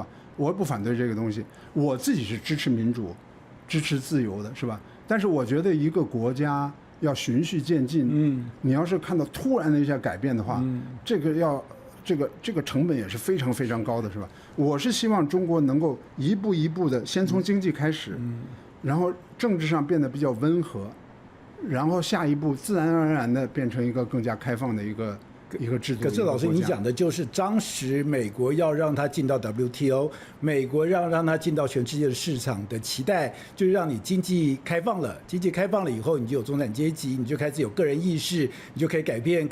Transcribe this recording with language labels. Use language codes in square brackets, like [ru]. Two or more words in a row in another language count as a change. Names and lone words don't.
[zh] 我不反对這個東西，我自己是支持民主、支持自由的，是吧？但是我覺得一個國家要循序漸進，你要是看到突然的一下改变的話，這個成本也是非常非常高的，是吧？我是希望中國能夠一步一步的先從經濟開始，然後政治上變得比較温和，然後下一步自然而然的变成一個更加開放的一個制度。可是老師，你講的就是當時美國要讓他進到 WTO， 美國讓他進到全世界的市場的期待，就是讓你經濟開放了，經濟開放了以後，你就有中產階級，你就開始有個人意識，你就可以改變。